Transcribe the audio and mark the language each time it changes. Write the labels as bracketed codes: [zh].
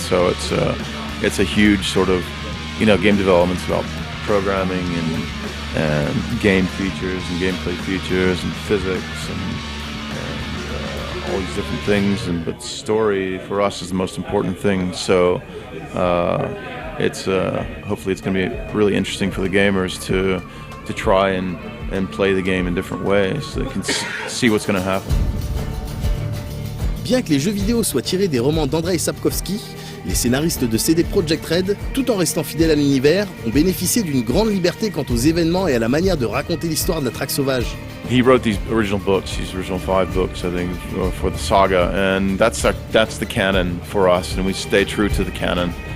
[en] So it's a huge sort of, game development's about programming and game features and gameplay features and physics and all these different things, but story for us is the most important thing. So hopefully it's going to be really interesting for the gamers to try and play the game in different ways so they can see what's going to happen. [fr] Bien que les jeux vidéo soient tirés des romans d'Andrzej Sapkowski, les scénaristes de CD Projekt Red, tout en restant fidèles à l'univers, ont bénéficié d'une grande liberté quant aux événements et à la manière de raconter l'histoire de la traque sauvage. [en] He wrote these original 5 books, I think, for the saga, and that's the canon for us, and we stay true to the canon.